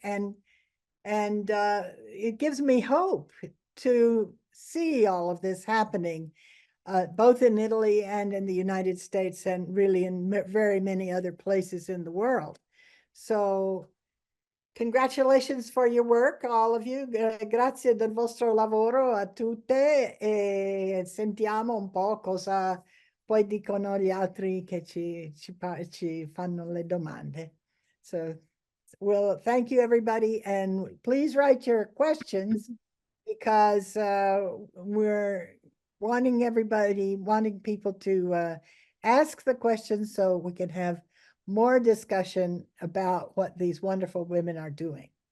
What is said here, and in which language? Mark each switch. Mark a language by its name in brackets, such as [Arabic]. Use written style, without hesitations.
[English] And it gives me hope to see all of this happening, both in Italy and in the United States, and really in very many other places in the world. So congratulations for your work, all of you. [Italian] Grazie del vostro lavoro a tutte, e sentiamo un po' cosa poi dicono gli altri che ci fanno le domande. [English] So, well, thank you, everybody, and please write your questions because we're wanting people to ask the questions so we can have more discussion about what these wonderful women are doing.